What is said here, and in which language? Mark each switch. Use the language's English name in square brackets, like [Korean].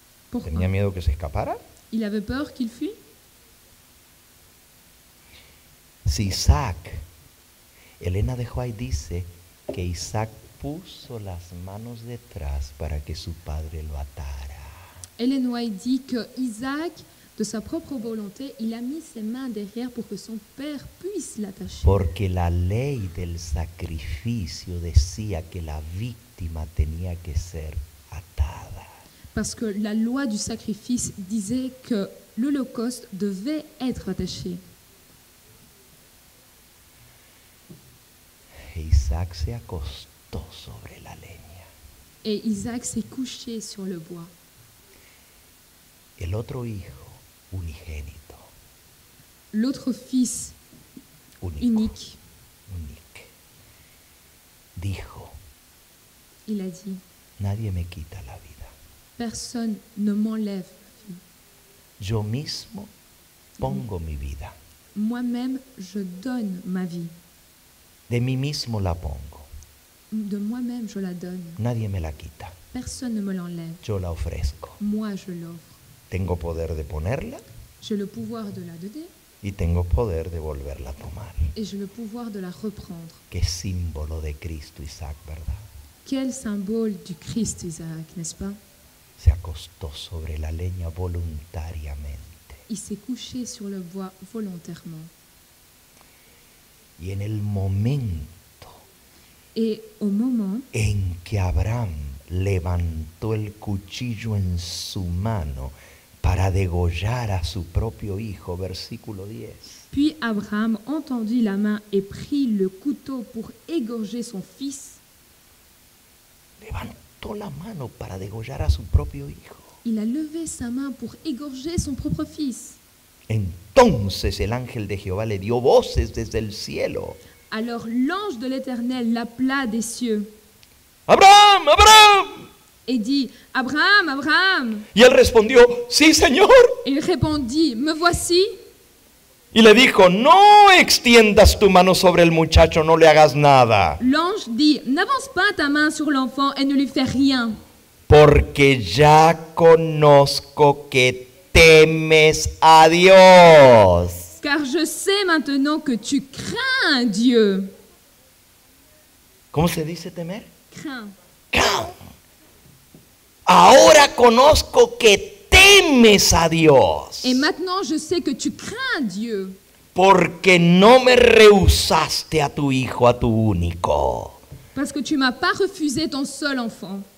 [French] Pourquoi? [Spanish] ¿Tenía miedo que se escapara? [French] Il avait peur qu'il fuit? [Spanish] Si Isaac, Elena de White dice que Isaac puso las manos detrás para que su padre lo atara. [French] Ellen White dit que Isaac, de sa propre volonté, il a mis ses mains derrière pour que son père puisse l'attacher. [Spanish] Porque la ley del sacrificio decía que la víctima tenía que ser atada. [French] Parce que la loi du sacrifice disait que l'Holocauste devait être attaché. [Spanish] E Isaac se acostó acostó sobre la leña. [French] Et Isaac s'est couché sur le bois. [Spanish] El otro hijo, unigénito, [French] L'autre fils [Spanish] único, [French] unique, unique, [Spanish] dijo, [French] il a dit, [Spanish] nadie me quita la vida. [French] personne ne m'enlève ma vie. [Spanish] Yo mismo pongo mi vida. [French] Moi-même, je donne ma vie. [Spanish] De mí mismo la pongo. [French] De moi-même, je la donne. [Spanish] Nadie me la quita. [French] Personne ne me l'enlève. [Spanish] Yo la ofrezco. [French] Moi, je l'offre. [Spanish] Tengo poder de ponerla [French] J'ai le pouvoir de la donner [Spanish] y tengo poder de volverla a tomar. [French] et j'ai le pouvoir de la reprendre. [Spanish] Qué símbolo de Cristo, Isaac, ¿verdad? [French] Quel symbole du Christ, Isaac, n'est-ce pas? [Spanish] Se acostó sobre la leña voluntariamente. [French] Il s'est couché sur le bois volontairement. [Spanish] Y en el momento [French] Et au moment [Spanish] en que Abraham levantó el cuchillo en su mano para degollar a su propio hijo, versículo 10. [French] Puis Abraham entendit la main et prit le couteau pour égorger son fils. [Spanish] Levantó la mano para degollar a su propio hijo. [French] Il a levé sa main pour égorger son propre fils. [Spanish] Entonces el ángel de Jehová le dio voces desde el cielo. [French] Alors l'ange de l'Éternel l'appela des cieux [Spanish] ¡Abraham, Abraham! [French] et dit, Abraham, Abraham. [Spanish] Y él respondió, sí, Señor. [French] Il répondit, me voici. [Spanish] Y le dijo, no extiendas tu mano sobre el muchacho, no le hagas nada. [French] L'ange dit, n'avance pas ta main sur l'enfant et ne lui fais rien, [Spanish] Porque ya conozco que temes a Dios. [French] car je sais maintenant que tu crains Dieu. [Spanish] ¿Cómo se dice temer? [French] Crains. Crain. [Spanish] Ahora conozco que temes a Dios. [French] Et maintenant, je sais que tu crains Dieu, [Spanish] Porque no me rehusaste a tu hijo, a tu único. [French] parce que tu m'as pas refusé ton seul enfant.